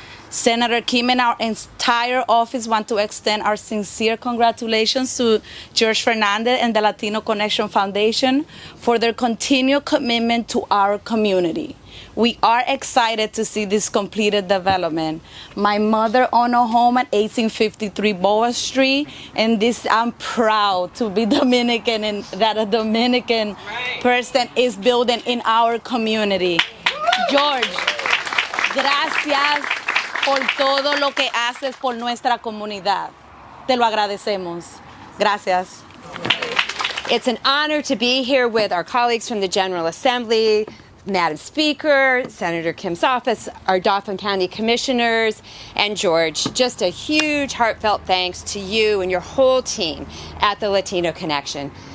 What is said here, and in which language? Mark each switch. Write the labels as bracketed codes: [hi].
[en] Senator Kim and our entire office want to extend our sincere congratulations to George Fernandez and the Latino Connection Foundation for their continued commitment to our community. We are excited to see this completed development. My mother owned a home at 1853 Boa Street, and I'm proud to be Dominican and that a Dominican person is building in our community. [es] George, gracias por todo lo que haces por nuestra comunidad. Te lo agradecemos. Gracias. [en] It's an honor to be here with our colleagues from the General Assembly, Madam Speaker, Senator Kim's office, our Dauphin County commissioners, and George. Just a huge heartfelt thanks to you and your whole team at the Latino Connection.